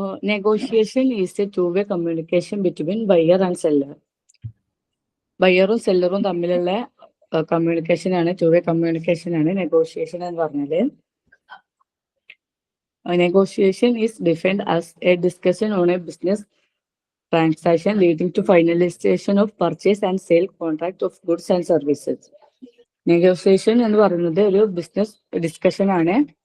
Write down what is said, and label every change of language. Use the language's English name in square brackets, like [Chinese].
[English] Negotiation is a two-way communication between buyer and seller. [Malayalam] ബയ്യറും സെല്ലറും തമ്മിലുള്ള communication ആണ്, [English] two-way communication [Malayalam] ആണ് negotiation എന്ന് പറഞ്ഞത്. [English] Negotiation is defined as a discussion on a business transaction leading to finalization of purchase and sale contract of goods and services. [Malayalam] Negotiation എന്ന് പറയുന്നത് ഒരു business discussion ആണ്.